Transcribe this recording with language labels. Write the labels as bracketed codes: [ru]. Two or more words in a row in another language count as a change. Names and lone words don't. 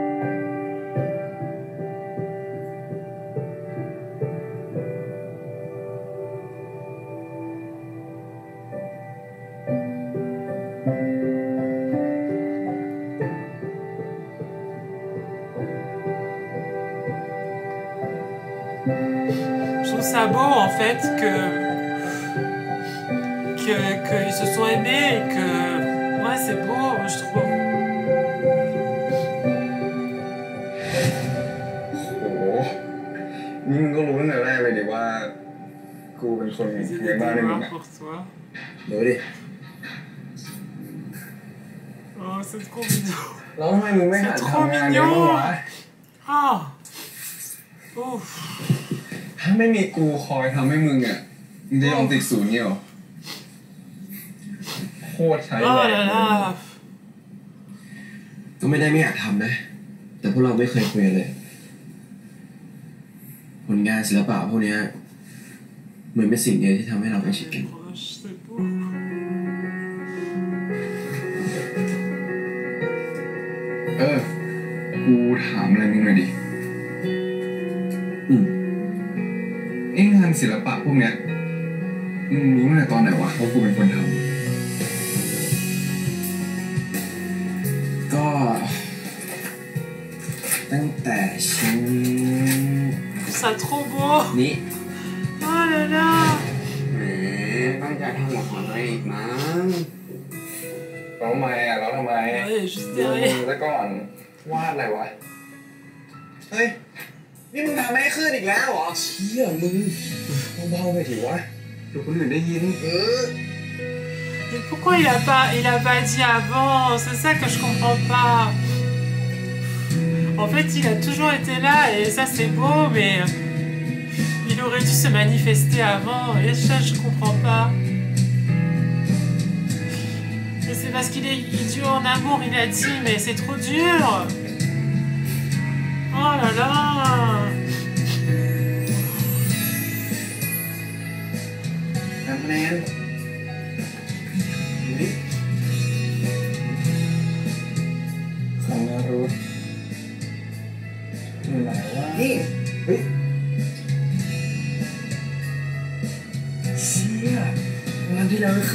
[fr] Je trouve ça beau en fait qu'ils se sont aimés et que ouais c'est beau je trouve. [th] โอ้โหนี่มึงก็รู้ตั้งแต่แรกเลยดิว่ากูเป็นคน [fr] Ils [th] เลี้ยง [fr] étaient [th] บ้านให้มึง [fr] noirs [th] อ่ะ [fr] pour toi. [th] ดูดิ [fr] Oh c'est trop mignon. [th] แล้วทำไมมึงไม่หัดทำงานเยอะบ้างวะ [fr] Ah. Ouf. [th] ถ้าไม่มีกูคอยทำให้มึงอ่ะมึงจะยอมติดศูนย์เนี่ยหรอโคตรใช้แร [fr] Oh [th] ง [fr] là là. [th] ก็ไม่ได้ไม่อยากทำนะ แต่พวกเราไม่เคยคุยกันเลย ผลงานศิลปะพวกนี้เหมือนเป็นสิ่งเดียวที่ทำให้เราใกล้ชิดกัน [fr] Proche, c'est beau. [th] กูถามอะไรมึงหน่อยดิงานศิลปะพวกเนี้ยมึงรู้ตั้งแต่ตอนไหนวะว่ากูเป็นคนทำก็ตั้งแต่ชิ้น [fr] Ça trop beau. [th] นี้ [fr] Oh là là. [th] แหมตั้งใจทำหลักของตัวเองอีกมั้งแล้วทำไมอ่ะแล้วทำไม [fr] Ouais, juste [th] ดูมึง [fr] derrière. [th] ซะก่อนวาดอะไรวะเฮ้ยนี่มึงทำให้ขึ้นอีกแล้วเหรอเชี่ยมึงเบาๆไปถือวะเดี๋ยวคนอื่นได้ยิน [fr] Mais pourquoi il a pas dit avant? C'est ça que je comprends pas. En fait, il a toujours été là et ça c'est beau, mais il aurait dû se manifester avant et ça je comprends pas. Mais c'est parce qu'il est idiot en amour, il a dit, mais c'est trop dur. Oh là là. Man. [th] ของนารุตอยู่ไหนวะนี่เฮ้ยเชี่ยงานที่แล้วขึ้